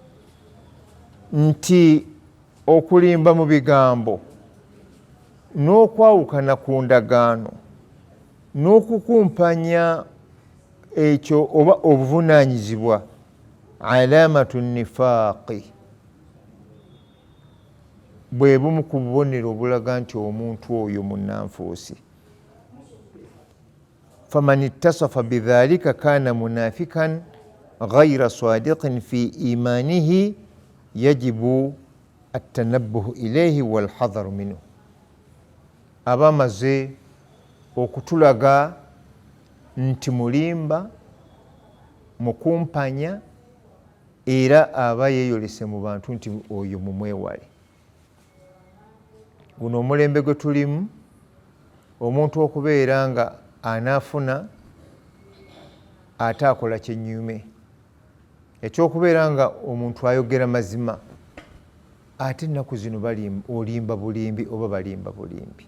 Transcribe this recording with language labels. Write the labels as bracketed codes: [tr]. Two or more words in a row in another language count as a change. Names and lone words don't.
[lg] nti okulimba mu bigambo n'okwawukana ku ndagaano n'okukumpanya ekyo oba obuvunaanyizibwa [ar] علامة نفاق, [lg] bwe bumu ku bubonero obulaga nti omuntu oyo munnanfuusi. [ar] فمن اتصف بذلك كان منافقا غير صادق في إيمانه يجب التنبه إليه والحذر منه. [lg] Abamaze okutulaga nti mulimba, mukumpanya, era aba yeeyolese mu bantu nti oyo mumwewale. Guno omulembe gwe tulimu, omuntu okubeera nga anaafuna ate akola kyennyume, ekyokubeera nga omuntu ayogera mazima ate ennaku zino olimba bulimbi oba balimba bulimbi.